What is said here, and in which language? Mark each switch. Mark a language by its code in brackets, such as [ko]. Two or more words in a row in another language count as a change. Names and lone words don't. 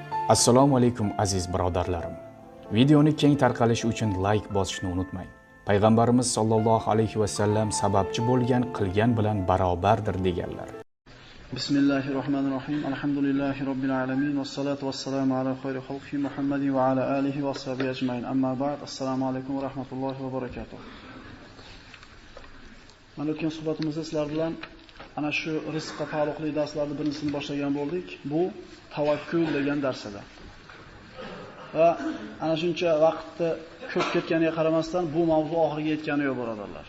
[uz] Assalomu alaykum aziz birodarlarim. Videoni keng tarqalishi uchun like bosishni unutmang. Payg'ambarimiz [ar] صلى الله عليه وسلم [uz] sababchi bo'lgan qilgan bilan barobardir deganlar. Bismillahirrohmanirrohim. [ar] الحمد لله رب العالمين والصلاة والسلام على خير خلق محمد وعلى آله وأصحابه أجمعين أما بعد. [uz] Assalomu alaykum va rahmatullohi va barakatuh. Mana o'tgan suhbatimizda sizlar bilan ana shu rizqqa taalluqli darslarning birinchisini boshlagan bo'ldik. Bu tavakkul degan dars edi. Va ana shuncha vaqtni ko'p ketganiga qaramasdan bu mavzu oxiriga yetgani yo'q birodarlar.